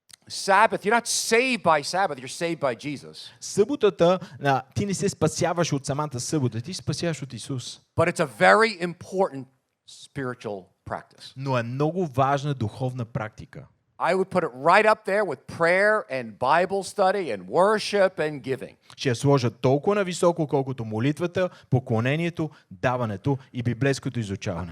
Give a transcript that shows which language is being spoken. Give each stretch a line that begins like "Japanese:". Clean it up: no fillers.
English: Sabbath, you're not saved by Sabbath, you're saved by Jesus.
Bulgarian: Съботата, ти не се спасяваш от самата събота, ти се спасяваш от Исус.
English: But it's a very important spiritual practice.
Bulgarian: Но е много важна духовна практика.
English: I would put it right up there with prayer and Bible study and worship and giving.
Bulgarian: Ще я сложа толкова нависоко, колкото молитвата, поклонението, даването и библейското изучаване.